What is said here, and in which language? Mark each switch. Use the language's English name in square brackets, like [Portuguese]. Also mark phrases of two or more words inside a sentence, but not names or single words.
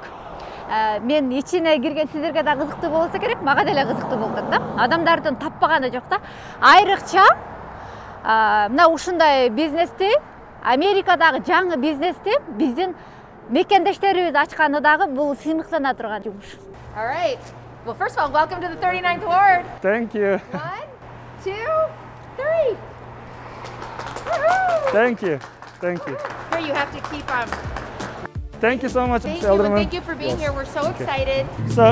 [Kyrgyz] Мен ичине кирген сиздерге да кызыктуу болсо керек, мага деле кызыктуу болду да. Адамдардын таппаганы жок да. Айрыкча мына ушундай бизнести, Америкадагы жаңы бизнести биздин мекендештерибиз ачканы дагы бул сыймыктана турган жумуш. [English] All right. Well, first of all, welcome to the 39th Ward. Thank you. 1, 2, 3. Woohoo! Thank you. Thank you. Here you have to keep Thank you so much, Thank you, and Alderman. thank you for being here. We're so excited. So,